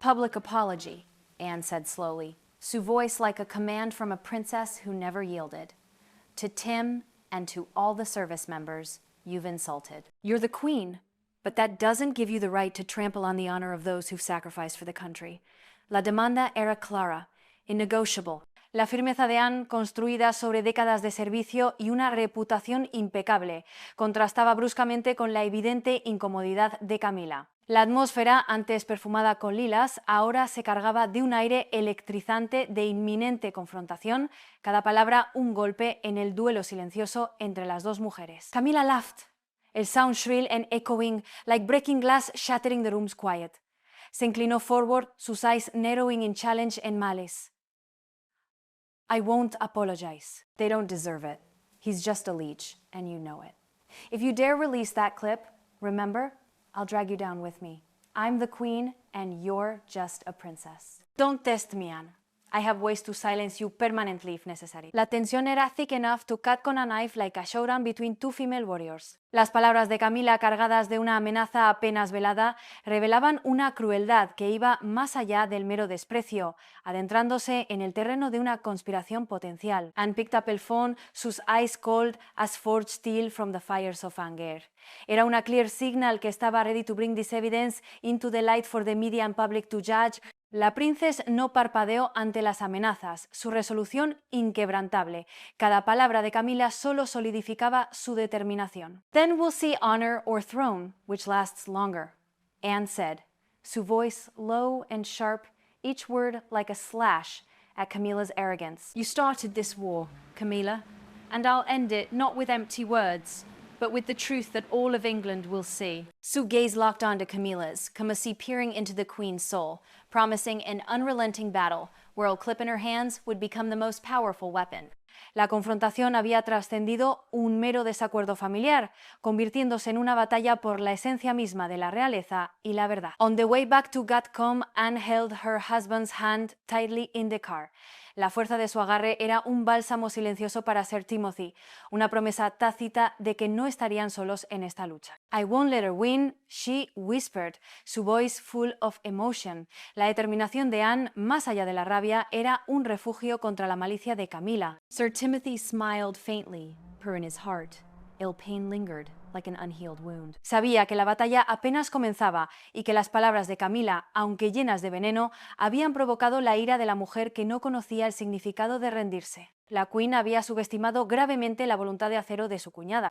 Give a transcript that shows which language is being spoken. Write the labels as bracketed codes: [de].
[en] Public apology, Anne said slowly, su voice like a command from a princess who never yielded. To Tim and to all the service members you've insulted. You're the queen, but that doesn't give you the right to trample on the honor of those who've sacrificed for the country. [es] La demanda era clara, innegotiable. La firmeza de Anne, construida sobre décadas de servicio y una reputación impecable, contrastaba bruscamente con la evidente incomodidad de Camila. La atmósfera, antes perfumada con lilas, ahora se cargaba de un aire electrizante de inminente confrontación, cada palabra un golpe en el duelo silencioso entre las dos mujeres. [en] Camila laughed. El sound shrill and echoing, like breaking glass shattering the room's quiet. [es] Se inclinó [en] forward, sus eyes narrowing in challenge and malice. I won't apologize. They don't deserve it. He's just a leech, and you know it. If you dare release that clip, remember, I'll drag you down with me. I'm the queen, and you're just a princess. Don't test me, Anne. I have ways to silence you permanently if necessary. [es] La tensión era [en] thick enough to cut con a knife like a showdown between 2 female warriors. [es] Las palabras de Camila, cargadas de una amenaza apenas velada, revelaban una crueldad que iba más allá del mero desprecio, adentrándose en el terreno de una conspiración potencial. [en] Anne picked up el phone, sus eyes cold as forged steel from the fires of anger. [es] Era una [en] clear signal [es] que estaba [en] ready to bring this evidence into the light for the media and public to judge. [es] La princesa no parpadeó ante las amenazas, su resolución inquebrantable. Cada palabra de Camila solo solidificaba su determinación. [en] Then we'll see honor or throne, which lasts longer, Anne said, su voice low and sharp, each word like a slash at Camilla's arrogance. You started this war, Camilla, and I'll end it not with empty words, but with the truth that all of England will see. Su gaze locked onto Camilla's, Camilla peering into the Queen's soul, promising an unrelenting battle, where a clip in her hands would become the most powerful weapon. [es] La confrontación había trascendido un mero desacuerdo familiar, convirtiéndose en una batalla por la esencia misma de la realeza y la verdad. [en] On the way back to Gatcombe, Anne held her husband's hand tightly in the car. [es] La fuerza de su agarre era un bálsamo silencioso para Sir Timothy, una promesa tácita de que no estarían solos en esta lucha. [en] I won't let her win, she whispered, su voice full of emotion. [es] La determinación de Anne, más allá de la rabia, era un refugio contra la malicia de Camila. [en] Sir Timothy smiled faintly, for in his heart, ill pain lingered like an unhealed wound. [es] Sabía que la batalla apenas comenzaba y que las palabras de Camila, aunque llenas de veneno, habían provocado la ira de la mujer que no conocía el significado de rendirse. La Queen había subestimado gravemente la voluntad de acero de su cuñada.